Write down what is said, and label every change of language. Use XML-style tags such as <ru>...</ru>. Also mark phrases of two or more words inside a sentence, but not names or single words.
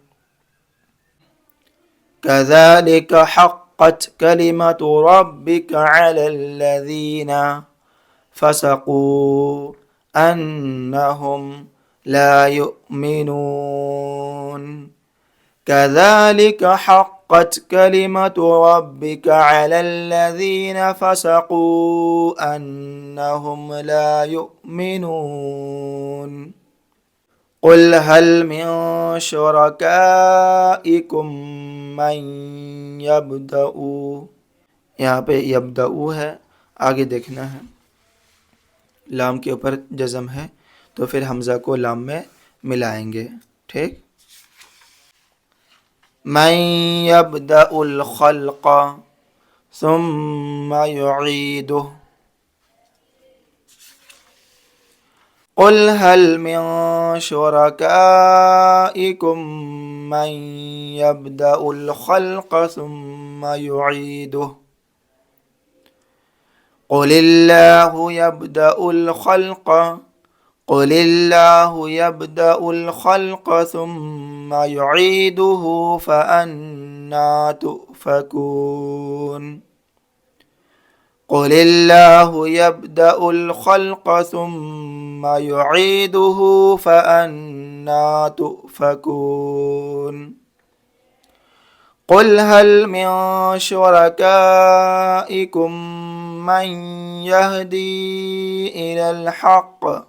<ar>كذلك حقت كلمة ربك على الذين فسقوا أنهم لا يؤمنون، كذلك حقت كلمة ربك على الذين فسقوا أنهم لا يؤمنون. قل هل من شركائكم من يبدأ,</ar> <ur>یہاں پہ یبدأ ہے، آگے دیکھنا ہے، لام کے اوپر جزم ہے تو پھر ہمزہ کو لام میں ملائیں گے.</ur> <ar>ٹھیک، من يبدأ الخلق ثم يعيده, قل هل من شركائكم من يبدأ الخلق ثم يعيده، قل الله يبدأ الخلق، قل الله يبدأ الخلق ثم يعيده فأنى تؤفكون. قل الله يبدأ الخلق ثم يعيده فأنى تؤفكون قل هل من شركائكم من يهدي إلى الحق</ar>